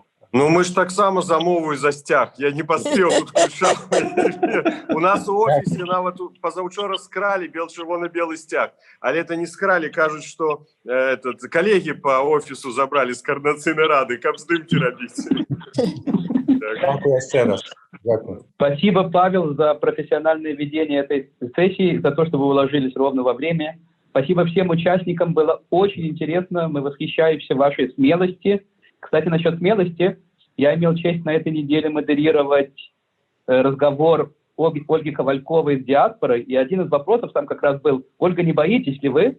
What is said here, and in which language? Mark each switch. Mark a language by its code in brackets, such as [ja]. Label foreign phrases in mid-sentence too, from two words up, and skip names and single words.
[be] Мы ж таксама за мову і за сцяг. Я не паспеў тут включаць. У нас у офісе нават пазаўчора скралі бел-чырвона-белы сцяг. Але это не скралі, кажуць, што калегі па офісу забралі з Координацыйнай рады, каб здымкі рабіць. Дякую яшчэ раз. [ru] Спасибо, Павел, за профессиональное ведение этой сессии, за то, что вы уложились ровно во время. Спасибо всем участникам, было очень интересно. Мы восхищаемся вашей смелости. Кстати, насчет смелости, я имел честь на этой неделе модерировать разговор Ольги Ковальковой с диаспорой, и один из вопросов там как раз был: Ольга, не боитесь ли вы?